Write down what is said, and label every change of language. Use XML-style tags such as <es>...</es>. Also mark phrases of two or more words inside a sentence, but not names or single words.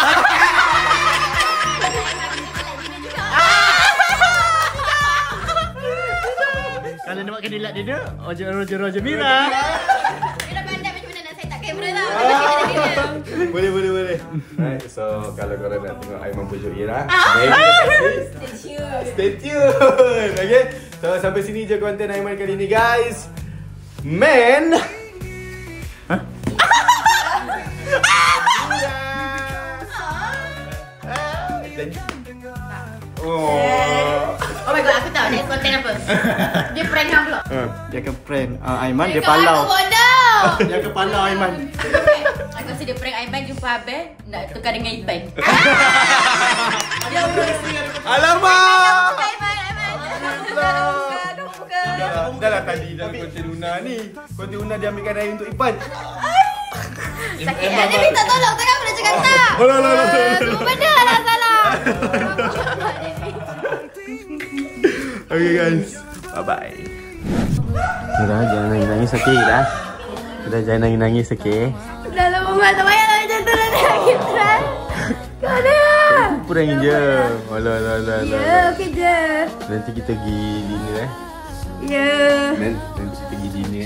<ms>Kalau nak buat kedilat dia, Roger Mira. Dia dah pandai macam mana nak</ms> <en>set up</en> <ms>kamera tau. Boleh.</ms> <en>Right, so</en> <ms>kalau korang nak tengok Aiman pujuk Ira,</ms> <en>stay tune.</en> <ms>Okay? So sampai sini je konten Aiman kali ni, guys. Man.</ms> <en>Oh my god,</en> <ms>aku tahu next konten apa. Dia prank hang pula. Dia akan prank Aiman, dia palau. Aku bodoh. Dia akan palau Aiman. Aku rasa dia prank Aiman jumpa Abel nak tukar dengan Ipan. Alamak. Aiman. Dah lah tadi dalam konten Luna ni. Konten Luna dia ambilkan air untuk Ipan. Sakit lah. Dia minta tolong. Takkan aku nak cakap tak? Semua benda lah salah.</ms> <en>Okay guys, bye-bye. Ira,</en> <ms>jangan nangis-nangis, okay Ira? Ira, jangan nangis-nangis, okay? Dah lama mak tak payah lah macam tu lah nangis lah. Kau dah. Prank je. Alah. Ya, okey je. Nanti kita pergi dinner Ya. Nanti kita pergi dinner</ms>